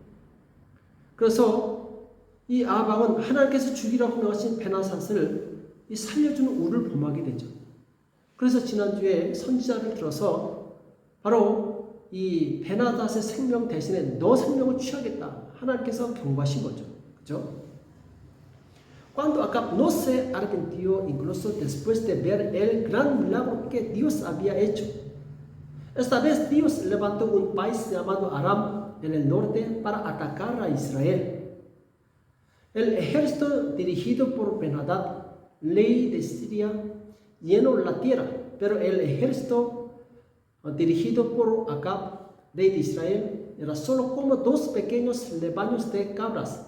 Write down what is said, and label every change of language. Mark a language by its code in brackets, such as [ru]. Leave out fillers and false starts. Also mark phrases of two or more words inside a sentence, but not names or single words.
[ko] 그래서 이 아합 왕은 하나님께서 죽이라고 명하신 베나닷을 살려주는 우를 범하게 되죠. 그래서 지난주에 선지자를 들어서 바로 이 베나닷의 생명 대신에 너 생명을 취하겠다. 하나님께서 경고하신 거죠. 그죠? [es] Cuando Acab no se arrepintió incluso después de ver el gran milagro que Dios había hecho. Esta vez Dios levantó un país llamado Aram en el norte para atacar a Israel. El ejército dirigido por Ben-Hadad, rey de Siria, llenó la tierra, pero el ejército dirigido por Acab, rey de Israel, era solo como 2 pequeños rebaños de cabras.